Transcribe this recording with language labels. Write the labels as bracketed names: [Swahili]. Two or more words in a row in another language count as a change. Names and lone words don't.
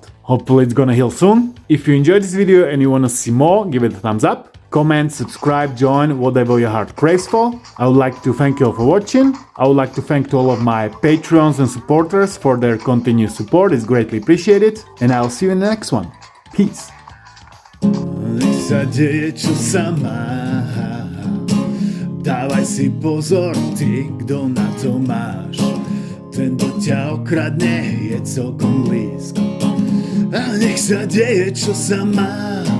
[English] Hopefully it's gonna heal soon. If you enjoyed this video and you wanna see more, give it a thumbs up. Comment, subscribe, join, whatever your heart craves for. I would like to thank you all for watching. I would like to thank to all of my Patreons and supporters for their continued support. It's greatly appreciated. And I'll see you in the next one. Peace. [Slovak] Dawaj si pozor, ty, kto na to máš. Ten, kto ťa okradne, je celkom blízko. A nech sa deje, čo sa má.